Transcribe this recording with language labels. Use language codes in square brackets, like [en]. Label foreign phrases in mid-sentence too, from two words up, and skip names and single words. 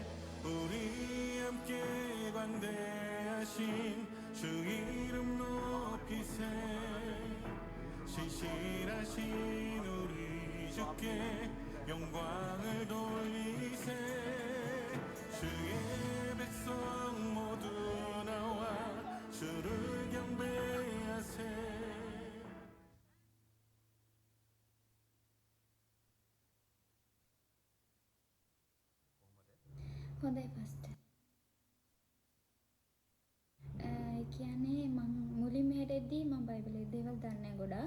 [ko] 우리 함께 관대하신 주 이름 높이세. 신실하신 우리 주께 영광을 돌리세 주의 백성 모두 나와 주를 경배하세 [si] හොඳයි පස්ටර්. ඒ කියන්නේ මම මුලින්ම හැරෙද්දී මම බයිබලයේ දේවල් දන්නේ ගොඩක්.